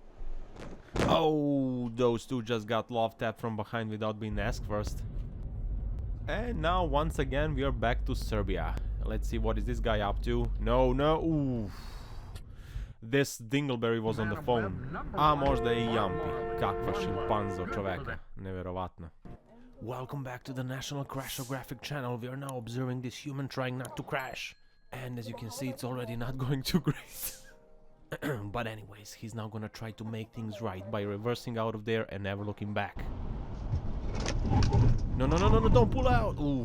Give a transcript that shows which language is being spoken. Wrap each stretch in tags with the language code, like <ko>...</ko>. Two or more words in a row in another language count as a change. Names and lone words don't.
<en>Oh, those two just got love tapped from behind without being asked first. And now, once again, we are back to Serbia. Let's see, what is this guy up to? No. Ooh. This dingleberry was on the phone.</en> <sr>A možda I jampi. Kakva šimpanzo čoveka. Neverovatno.</sr> <en>Welcome back to the National Crashographic channel. We are now observing this human trying not to crash. And as you can see, it's already not going too great. But anyways, he's now gonna try to make things right by reversing out of there and never looking back. No, don't pull out! Oof.</en>